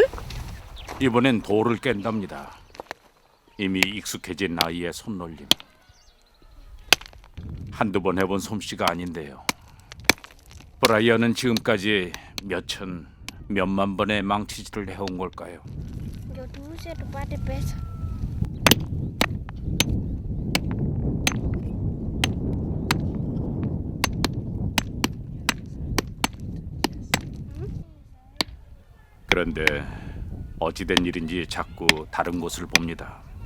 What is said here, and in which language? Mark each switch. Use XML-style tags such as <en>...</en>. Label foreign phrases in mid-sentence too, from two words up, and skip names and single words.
<ko>이번엔 돌을 깬답니다. 이미 익숙해진 나이의 손놀림. 한두 번 해본 솜씨가 아닌데요. 브라이언은 지금까지 몇천, 몇만 번의 망치질을 해온 걸까요?</ko> <sw>Ndio tuuze tupate pesa.</sw> <ko>그런데 어찌된 일인지 자꾸 다른 곳을 봅니다.</ko>